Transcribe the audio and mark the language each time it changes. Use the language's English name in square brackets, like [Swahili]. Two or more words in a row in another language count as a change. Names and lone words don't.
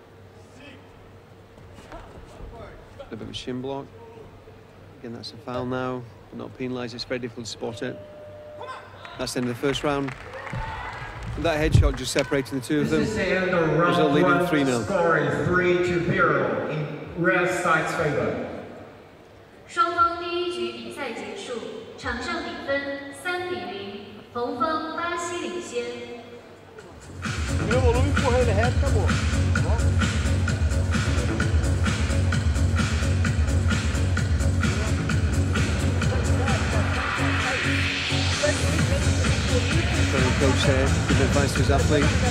[English] A little bit of a shin block. Again, that's a foul now, but not penalised. It's very difficult to spot it. That's the end of the first round. And that headshot just separating the two of them. This is the end of round Brazil leading 1, 3-0. score is 3-0 in red side's favor. [Chinese] 双方第一局比赛结束，场上比分3-0，红方巴西领先。 [Portuguese] Meu volume empurrei ele reto, acabou. Tá bom? [English] The coach there, give advice to his athlete.